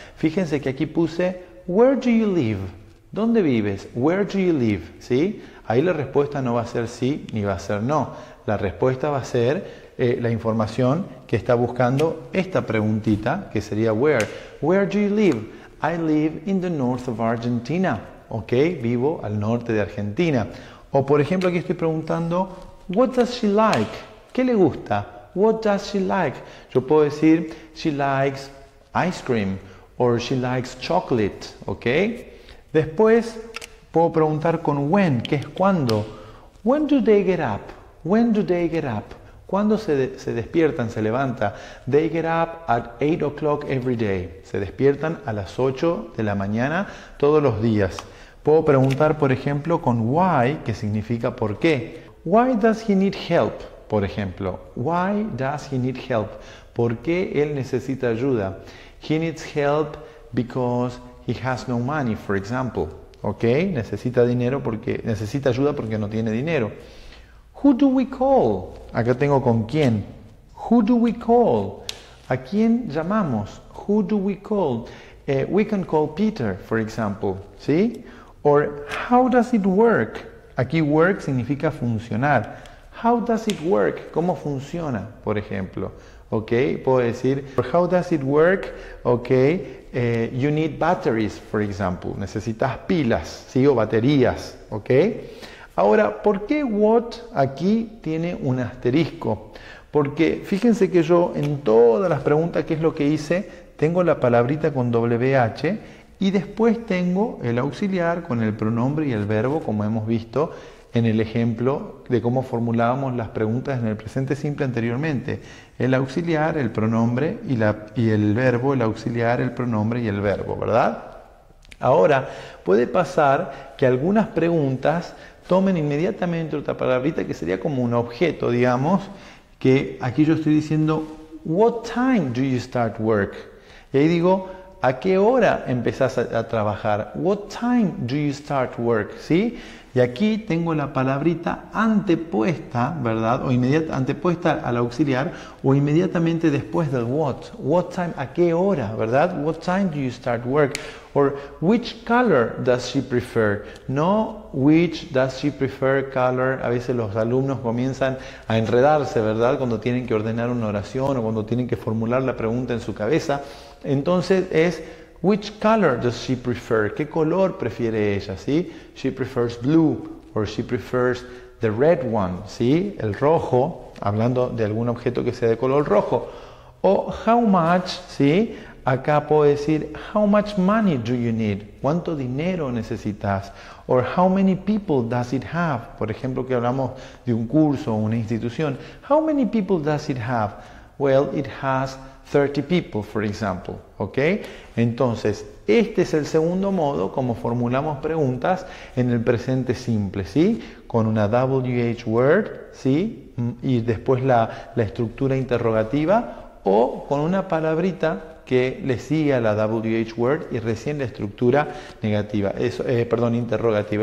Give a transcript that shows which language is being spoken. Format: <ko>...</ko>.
<es>Fíjense que aquí puse,</es> <en>where do you live?</en> <es>¿Dónde vives?</es> <en>Where do you live? ¿Sí?</en> <es>Ahí la respuesta no va a ser sí ni va a ser no. La respuesta va a ser la información que está buscando esta preguntita, que sería where.</es> <en>Where do you live? I live in the north of Argentina.</en> <es>Ok, vivo al norte de Argentina. O por ejemplo aquí estoy preguntando,</es> <en>what does she like?</en> <es>¿Qué le gusta?</es> <en>What does she like?</en> <es>Yo puedo decir,</es> <en>she likes ice cream or she likes chocolate. Ok.</en> <es>Después puedo preguntar con when, que es cuándo.</es> <en>When do they get up? When do they get up?</en> <es>¿Cuándo se despiertan, se levanta?</es> <en>They get up at 8 o'clock every day.</en> <es>Se despiertan a las 8 de la mañana todos los días. Puedo preguntar, por ejemplo, con why, que significa por qué.</es> <en>Why does he need help?</en> <es>Por ejemplo,</es> <en>why does he need help?</en> <es>¿Por qué él necesita ayuda?</es> <en>He needs help because he has no money, for example. ¿Ok?</en> <es>Necesita ayuda porque no tiene dinero.</es> <en>Who do we call?</en> <es>Acá tengo con quién.</es> <en>Who do we call?</en> <es>¿A quién llamamos?</es> <en>Who do we call? We can call Peter, for example. ¿Sí? Or how does it work?</en> <es>Aquí work significa funcionar.</es> <en>How does it work?</en> <es>¿Cómo funciona, por ejemplo?</es> <en>¿Ok?</en> <es>Puedo decir,</es> <en>how does it work? ¿Ok? You need batteries, for example.</en> <es>Necesitas pilas, ¿sí? O baterías. ¿Ok? Ahora, ¿por qué what aquí tiene un asterisco? Porque fíjense que yo en todas las preguntas, ¿qué es lo que hice? Tengo la palabrita con WH y después tengo el auxiliar con el pronombre y el verbo, como hemos visto en el ejemplo de cómo formulábamos las preguntas en el presente simple anteriormente. El auxiliar, el pronombre y el verbo, el auxiliar, el pronombre y el verbo, ¿verdad? Ahora, puede pasar que algunas preguntas tomen inmediatamente otra palabrita que sería como un objeto, digamos, que aquí yo estoy diciendo,</es> <en>what time do you start work?</en> <es>Y ahí digo, ¿a qué hora empezás a trabajar?</es> <en>What time do you start work? ¿Sí?</en> <es>Y aquí tengo la palabrita antepuesta, ¿verdad? O antepuesta al auxiliar o inmediatamente después del what.</es> <en>What time,</en> <es>¿a qué hora? ¿Verdad?</es> <en>What time do you start work? Or which color does she prefer? No which does she prefer color.</en> <es>A veces los alumnos comienzan a enredarse, ¿verdad? Cuando tienen que ordenar una oración o cuando tienen que formular la pregunta en su cabeza. Entonces es</es> <en>which color does she prefer?</en> <es>¿Qué color prefiere ella?</es> <en>¿Sí? She prefers blue or she prefers the red one, ¿sí?</en> <es>El rojo, hablando de algún objeto que sea de color rojo. O how much, ¿sí? Acá puedo decir, how much money do you need? ¿Cuánto dinero necesitas?</es> <en>Or how many people does it have?</en> <es>Por ejemplo, que hablamos de un curso o una institución.</es> <en>How many people does it have? Well, it has 30 people, for example. ¿Ok?</en> <es>Entonces, este es el segundo modo como formulamos preguntas en el presente simple, ¿sí? Con una WH word, ¿sí? Y después la estructura interrogativa o con una palabrita que le sigue a la WH word y recién la estructura negativa, interrogativa.</es>